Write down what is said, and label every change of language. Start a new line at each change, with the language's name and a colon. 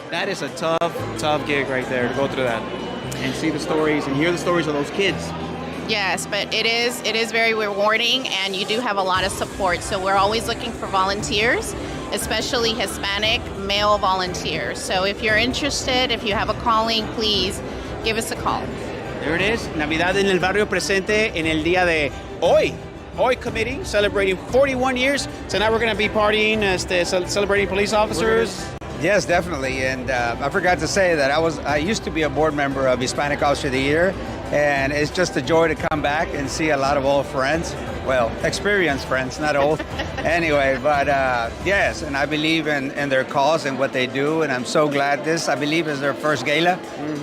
English: That is a tough gig right there to go through that and see the stories and hear the stories of those kids. Yes, but it is very rewarding, and you do have a lot of support. So we're always looking for volunteers, especially Hispanic male volunteers. So if you're interested, if you have a calling, please give us a call.
Spanish: There it is, Navidad en el Barrio presente en el día de hoy.
English: Hoy committee celebrating 41 years. So now we're going to be partying, celebrating police officers. Yes, definitely. And I forgot to say that I used to be a board member of Hispanic Officer of the Year, and it's just a joy to come back and see a lot of old friends. Well, experienced friends, not old. Anyway, but yes, and I believe in their cause and what they do, and I'm so glad this, I believe, is their first gala. Mm-hmm.